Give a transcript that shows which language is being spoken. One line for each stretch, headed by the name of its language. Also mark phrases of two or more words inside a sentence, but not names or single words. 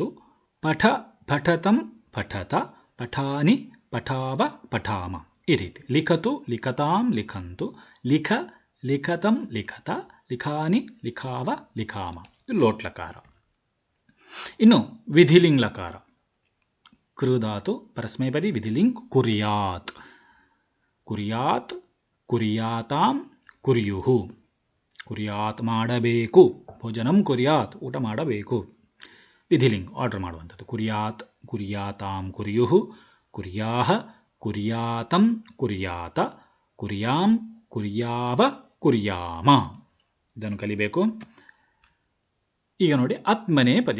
Sanskrit: ಪಠ ಪಠತಂ ಪಠತ. ಪಠಾನಿ ಪಠಾವ ಪಠಾಮ.
Kannada: ಈ ರೀತಿ.
Sanskrit: ಲಿಖತು ಲಿಖತಾಂ ಲಿಖಂತು. ಲಿಖ ಲಿಖತಂ ಲಿಖತ. ಲಿಖಾನಿ ಲಿಖಾವ ಲಿಖಾಮ. ಲೋಟ್ಲಕಾರ.
Kannada: ಇನ್ನು ವಿಧಿಲಿಂಗ್ ಲಕಾರ. ಕೃಧಾತು ಪರಸ್ಮೈಪದಿ ವಿಧಿಲಿಂಗ್ ಕುರ್ಯಾತ್.
Sanskrit: ಕುರ್ಯಾತ್ ಕುರ್ಯಾತಾಂ ಕುರ್ಯುಹು.
Kannada: ಕುರ್ಯಾತ್ ಮಾಡಬೇಕು.
Sanskrit: ಭೋಜನಂ ಕುರ್ಯಾತ್
Kannada: ಊಟ ಮಾಡಬೇಕು. ವಿಧಿಲಿಂಗ್ ಆರ್ಡರ್ ಮಾಡುವಂಥದ್ದು.
Sanskrit: ಕುರ್ಯಾತ್ ಕುರ್ಯಾತಾಂ ಕುರ್ಯುಹು. ಕುರ್ಯಾಹ ಕುರ್ಯಾತಂ ಕುರ್ಯಾತ. ಕುರ್ಯಾಂ ಕುರ್ಯಾವ ಕುರ್ಯಾಮ.
Kannada: ಇದನ್ನು ಕಲಿಬೇಕು. ಈಗ ನೋಡಿ
Sanskrit: ಆತ್ಮನೇ ಪದಿ.